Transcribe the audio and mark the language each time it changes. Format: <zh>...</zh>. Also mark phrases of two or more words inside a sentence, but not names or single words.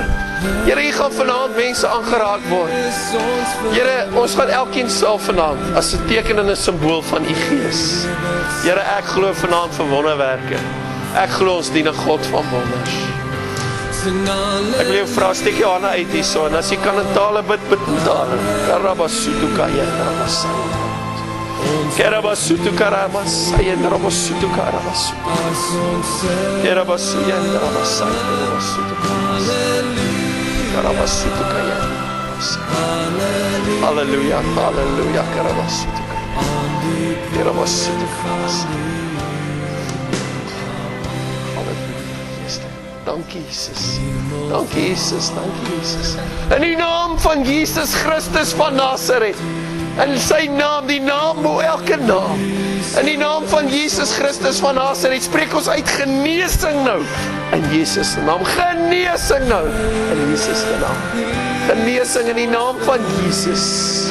<af>Here, hier gaan vanaand mense aangeraak word. Here, ons gaan elkeen self vanaand as 'n teken en 'n simbool van U Gees. Here, ek glo vanaand vir wonderwerke. Ek glo ons dien 'n God van wonders. Ek wil jou vra, steek jou hande uit hierso, en as jy kan in tale bid in tale. Karabasutu kaya rabasai. Kerabasutu karamasai en rabasutu karabasutu. Kerabasuya en rabasai en rabasutu karabasutu. Karabasutu kaya rabasai. Halleluja, halleluja, karabasutu kaya. Kerabasutu karabasai. Dankie Jesus, dankie Jesus, dankie Jesus. In die naam van Jesus Christus van Nazareth, in sy naam, die naam bo elke naam, in die naam van Jesus Christus van Nazareth, spreek ons uit genesing nou, in Jesus naam, genesing nou, in Jesus naam, genesing in die naam van Jesus.</af>